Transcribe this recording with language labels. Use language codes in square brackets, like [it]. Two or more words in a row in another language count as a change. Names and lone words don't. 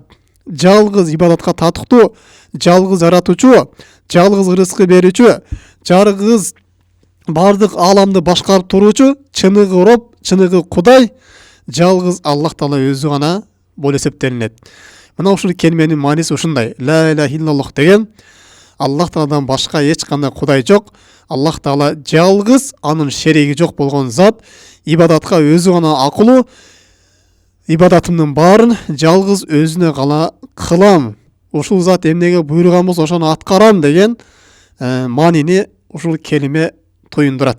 [ky] Жалгыз ибадатка татыктуу, жалгыз жаратуучу, жалгыз рызкы берүүчү, жалгыз бардык ааламды башкарып туруучу, чыныгы Роб, чыныгы Кудай, жалгыз Аллах Таала өзү гана болуп эсептелинет. Мына ушул келименин мааниси ушундай. [ar] لا إله إلا الله [ky] деген Аллах Тааладан башка эч кандай кудай жок. Аллах Таала жалгыз, анын шериги жок болгон зат, ибадатка өзү гана акылуу, ибадатымдын баарын жалгыз өзүнө гана кылам. Ушул зат эмнеге буйруган болсо ошону аткарам деген маанини ушул келиме туюндурат.